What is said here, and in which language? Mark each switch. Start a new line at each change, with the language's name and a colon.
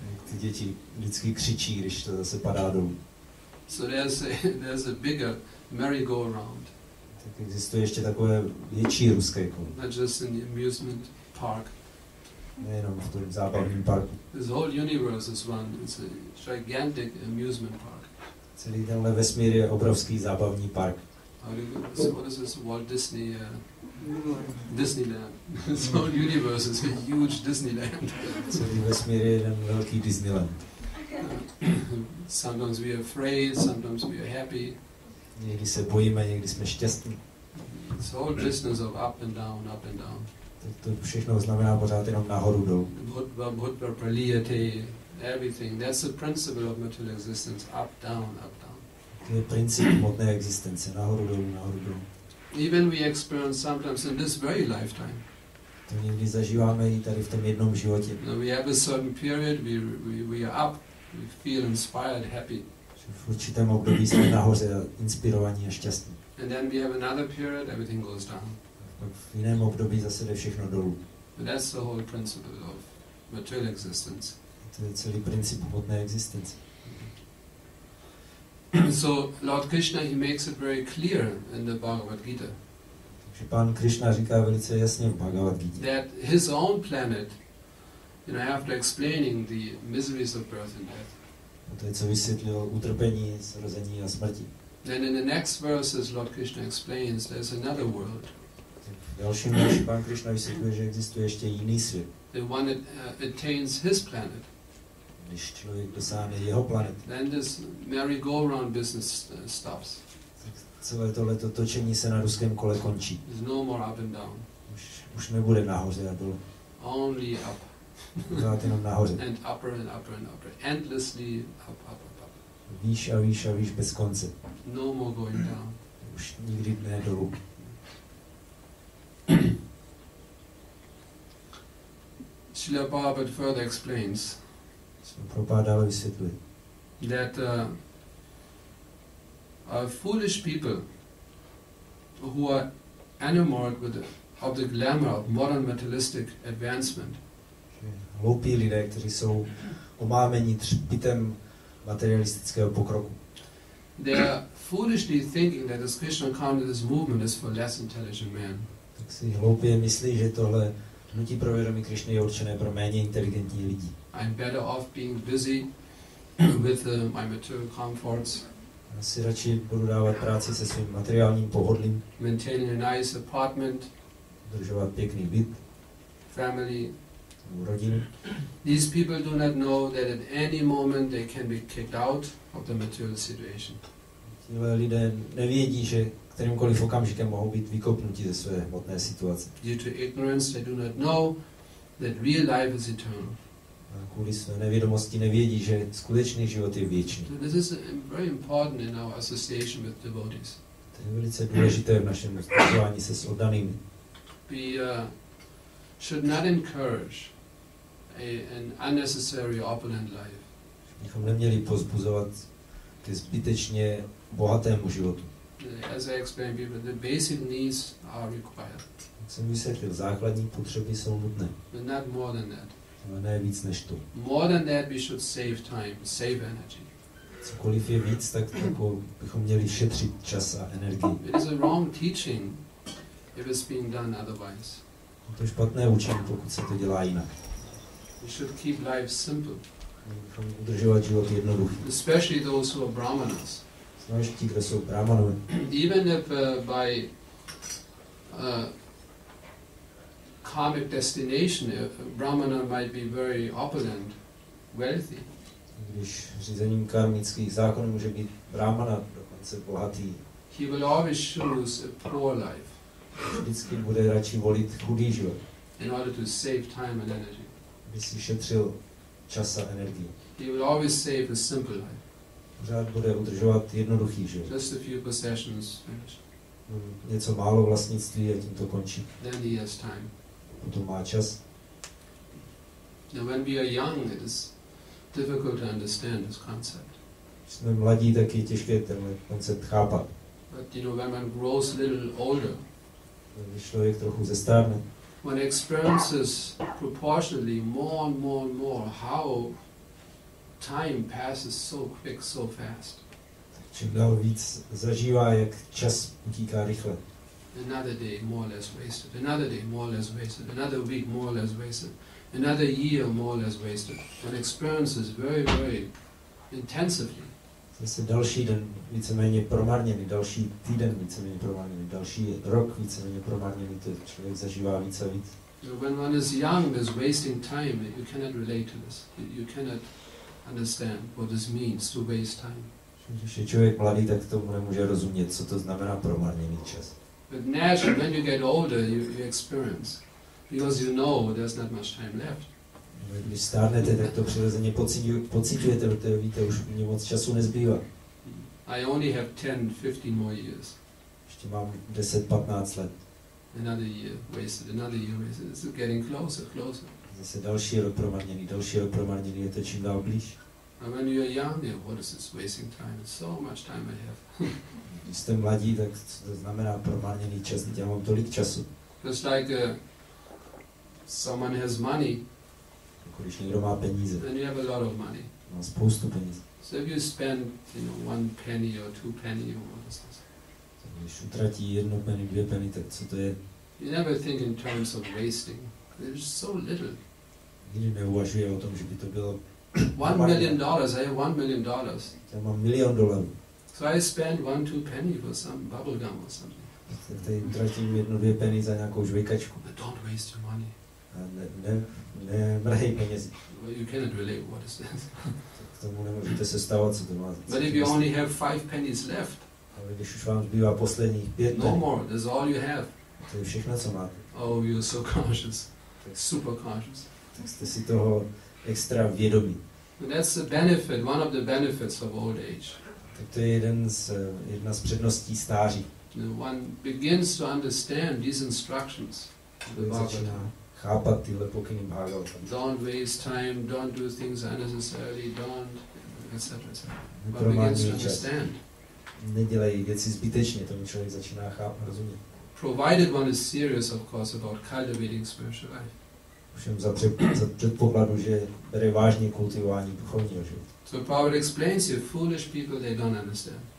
Czech: Ty děti vždycky křičí, když to zase padá dolů.
English: So there's a bigger merry-go-round.
Czech: Tak existuje ještě takové větší ruské kolo.
English: Not just in the amusement park.
Czech: Nejenom v tom zábavním parku.
English: This whole universe is one. It's a gigantic amusement park.
Czech: Celý tenhle vesmír je obrovský zábavní park.
English: What is this? Walt Disney, Disneyland. This whole universe is a huge Disneyland.
Czech: Celý vesmír je jeden velký Disneyland.
English: Sometimes we are afraid, sometimes we are happy.
Czech: Někdy se bojíme, někdy jsme šťastní.
English: This whole business of up and down, up and down.
Czech: To všechno znamená pořád jenom nahoru dolů.
Sanskrit: Bhutva praliyate, everything.
English: That's the principle of material existence. Up, down, up, down.
Czech: To je princip hmotné existence. Nahoru dolů, nahoru dolů.
English: Even we experience sometimes in this very lifetime.
Czech: To někdy zažíváme i tady v tom jednom životě.
English: We have a certain period, we are up, we feel inspired, happy.
Czech: V určitém období jsme nahoře, inspirovaní a šťastní.
English: And then we have another period, everything goes down.
Czech: V jiném období zase jde všechno dolů.
English: But that's the whole principle of material existence.
Czech: To je celý princip hmotné existence.
English: So Lord Krishna, he makes it very clear in the Bhagavad Gita.
Czech: Takže pán Krishna říká velice jasně v Bhagavad Gita.
English: That his own planet, after explaining the miseries of birth and death.
Czech: To je, co vysvětlil utrpení, zrození a smrti.
English: Then in the next verses Lord Krishna explains there's another world.
Czech: V dalším verši pán Krishna vysvětluje, že existuje ještě jiný svět.
English: The one that attains his planet.
Czech: Když člověk dosáhne jeho planety.
English: Then this merry-go-round business stops.
Czech: Celé tohleto točení se na ruském kole končí.
English: There's no more up and down.
Czech: Už nebude nahoře a dole.
English: Only up.
Czech: Pořád jenom nahoře.
English: And upper and upper and upper. Endlessly up, up, up, up.
Czech: Výš a výš a výš bez konce.
English: No more going down.
Czech: Už nikdy ne dolů.
English: Srila Prabhupada further explains
Czech: Prabhupada dále vysvětluje,
English: that foolish people who are enamored of the glamour of modern materialistic advancement,
Czech: hloupí lidé, kteří jsou omámeni třpitem materialistického pokroku.
English: they are foolishly thinking that this Krishna consciousness movement is for less intelligent men.
Czech: Tak si hloupě myslí, že tohle hnutí pro vědomí Krishny je určené pro méně inteligentní lidi.
English: I'm better off being busy with my material comforts,
Czech: Já si radši budu dávat práci se svým materiálním pohodlím,
English: maintaining a nice apartment,
Czech: udržovat pěkný byt,
English: family.
Czech: rodinu.
English: These people do not know that at any moment they can be kicked out of the material situation.
Czech: Tihle lidé nevědí, že kterýmkoliv okamžikem mohou být vykopnuti ze své hmotné situace.
English: Due to ignorance, they do not know that real life is eternal.
Czech: A kvůli své nevědomosti nevědí, že skutečný život je věčný.
English: So this is very important in our association with devotees.
Czech: To je velice důležité v našem spojování se s oddanými.
English: We should not encourage an unnecessary opulent life.
Czech: Bychom neměli pozbuzovat ke zbytečně bohatému životu.
English: As I explained before, the basic needs are required.
Czech: Jak jsem vysvětlil, základní potřeby jsou nutné.
English: But not more than that.
Czech: Ale ne víc než to.
English: More than that, we should save time, save energy.
Czech: cokoliv je víc, tak bychom měli šetřit čas a energii.
English: It is a wrong teaching if it's being done otherwise.
Czech: Je to špatné učení, pokud se to dělá jinak.
English: We should keep life simple.
Czech: Bychom udržovat život jednoduchý.
English: Especially those who are brahmanas.
Czech: Zvlášť ti, kdo jsou brahmanové.
English: Even if by karmic destination, a brahmana might be very opulent, wealthy.
Czech: Když řízením karmických zákonů může být brahmana dokonce bohatý.
English: He will always choose a poor life.
Czech: Vždycky bude radši volit chudý život.
English: In order to save time and energy.
Czech: Aby si šetřil čas a energii.
English: He will always save a simple life.
Czech: Pořád bude udržovat jednoduchý život.
English: Just a few possessions, finish.
Czech: Něco málo vlastnictví a tím to končí.
English: Then he has time.
Czech: Potom má čas.
English: Now when we are young, it is difficult to understand this concept.
Czech: Když jsme mladí, tak je těžké tenhle koncept chápat.
English: But you know, when one grows a little older,
Czech: Když člověk trochu zestárne,
English: one experiences proportionately more and more and more how time passes so quick, so fast.
Czech: čím dál víc zažívá, jak čas utíká rychle.
English: Another day more or less wasted, another day more or less wasted, another week more or less wasted, another year more or less wasted. One experiences very, very intensively.
Czech: Zase další den víceméně promarněný, další týden víceméně promarněný, další rok víceméně promarněný, to člověk zažívá víc a víc.
English: When one is young, there's wasting time. You cannot relate to this. You cannot understand what this means to waste time.
Czech: Když je člověk mladý, tak tomu nemůže rozumět, co to znamená promarněný čas.
English: But naturally, when you get older, you experience, because you know there's not much time left.
Czech: Když stárnete, tak to přirozeně pociťujete, protože víte, už mě moc času nezbývá.
English: I only have 10-15 more years.
Czech: Ještě mám 10-15 let.
English: Another year wasted, another year wasted. It's getting closer, closer.
Czech: Zase další rok promarněný, je to čím dál blíž.
English: And when you're young, what is this wasting time? It's so much time I have.
Czech: Když jste mladí, tak to znamená promarněný čas, já mám tolik času.
English: Just like someone has money,
Czech: Když někdo má peníze,
English: then you have a lot of money.
Czech: má spoustu peněz.
English: So if you spend, one penny or two penny or what is this?
Czech: Když utratí 1 penny, 2 penny, tak co to je?
English: You never think in terms of wasting. There's so little.
Czech: Nikdy neuvažuje o tom, že by to bylo
English: $1 million. I have $1 million.
Czech: já mám $1 milion.
English: So I spend 1-2 penny for some bubble gum or something.
Czech: Tak tady utratím 1-2 penny za nějakou žvejkačku.
English: But don't waste your money.
Czech: A nemrhej penězi.
English: Well, you cannot relate what is this.
Czech: K tomu nemůžete se stávat, co to má.
English: But if you only have 5 pennies left,
Czech: Ale když už vám zbývá posledních 5
English: no
Czech: penny,
English: more. That's all you have.
Czech: to je všechno, co máte.
English: Oh, you're so conscious, super conscious.
Czech: Tak jste si toho extra vědomí.
English: And that's the benefit, one of the benefits of old age.
Czech: Tak to je jedna z předností stáří.
English: One begins to understand these instructions. The Bhagavatam.
Czech: Chápat tyhle pokyny Bhagavatam.
English: Don't waste time, don't do things unnecessarily, don't, etc. etc. One begins to
Czech: Nepromarněj čas.
English: understand.
Czech: Nedělej věci zbytečně, tomu člověk začíná rozumět.
English: Provided one is serious, of course, about cultivating spiritual life.
Czech: Všem za předpokladu, že bere vážně kultivování duchovního života.
English: So Prabhupada explains here, foolish people, they don't understand.